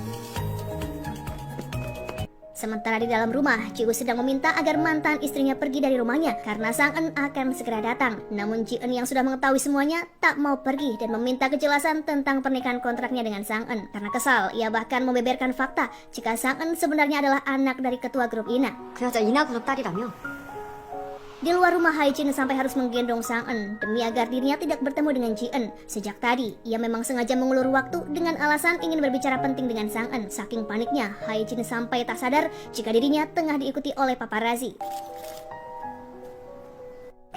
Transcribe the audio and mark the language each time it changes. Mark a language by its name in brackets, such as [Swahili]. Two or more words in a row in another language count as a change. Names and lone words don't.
[Indonesian] Sementara di dalam rumah, Jihu sedang meminta agar mantan istrinya pergi dari rumahnya karena Sang-eun akan segera datang. Namun Ji-eun yang sudah mengetahui semuanya tak mau pergi dan meminta kejelasan tentang pernikahan kontraknya dengan Sang-eun. Karena kesal, ia bahkan membeberkan fakta jika Sang-eun sebenarnya adalah anak dari ketua grup Ina. [Korean] 그 여자 이나 그룹 딸이라며? [Indonesian] Di luar rumah, Hae-jin sampai harus menggendong Sang-eun demi agar dirinya tidak bertemu dengan Ji-eun. Sejak tadi, ia memang sengaja mengulur waktu dengan alasan ingin berbicara penting dengan Sang-eun. Saking paniknya, Hae-jin sampai tak sadar jika dirinya tengah diikuti oleh paparazzi.